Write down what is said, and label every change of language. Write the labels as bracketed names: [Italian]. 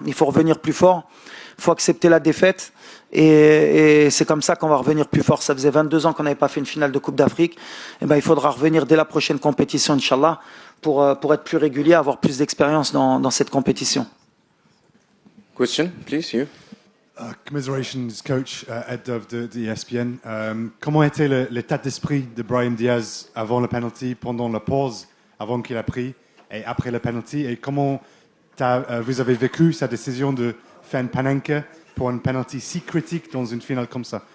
[French] Il faut revenir plus fort, il faut accepter la défaite. Et c'est comme ça qu'on va revenir plus fort. Ça faisait 22 ans qu'on n'avait pas fait une finale de Coupe d'Afrique. Et ben, il faudra revenir dès la prochaine compétition, Inch'Allah, pour être plus régulier, avoir plus d'expérience dans cette compétition. [English] Question, please, you. Commiserations, coach Ed of the ESPN. [French] Comment était l'état d'esprit de Brahim Diaz avant le penalty, pendant la pause, avant qu'il a pris, et après le penalty? Et comment vous avez vécu sa décision de faire une Panenka pour un penalty si critique dans une finale comme ça?